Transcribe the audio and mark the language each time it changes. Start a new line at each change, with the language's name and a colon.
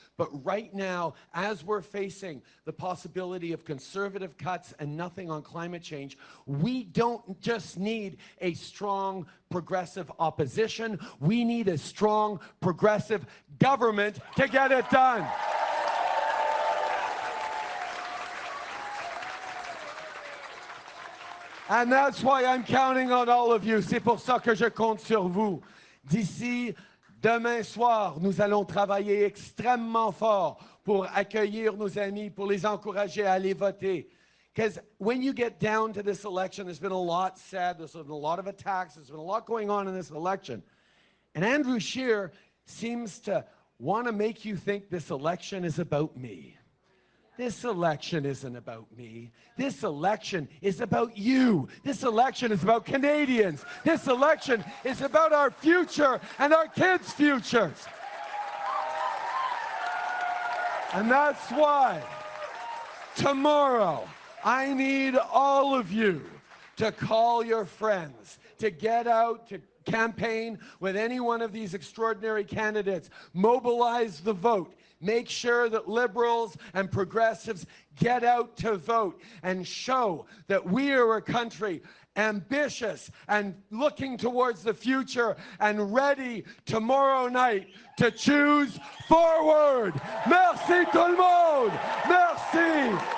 English: But right now, as we're facing the possibility of conservative cuts and nothing on climate change, we don't just need a strong progressive opposition, we need a strong progressive government to get it done. And that's why I'm counting on all of you.
French: C'est pour ça que je compte sur vous. D'ici demain soir, nous allons travailler extrêmement fort pour accueillir nos amis, pour les encourager à aller voter.
English: Because when you get down to this election, there's been a lot said, there's been a lot of attacks, there's been a lot going on in this election. And Andrew Scheer seems to want to make you think this election is about me. This election isn't about me. This election is about you. This election is about Canadians. This election is about our future and our kids' futures. And that's why tomorrow I need all of you to call your friends, to get out, to campaign with any one of these extraordinary candidates. Mobilize the vote. Make sure that Liberals and progressives get out to vote and show that we are a country ambitious and looking towards the future and ready tomorrow night to choose forward.
French: Merci tout le monde. Merci.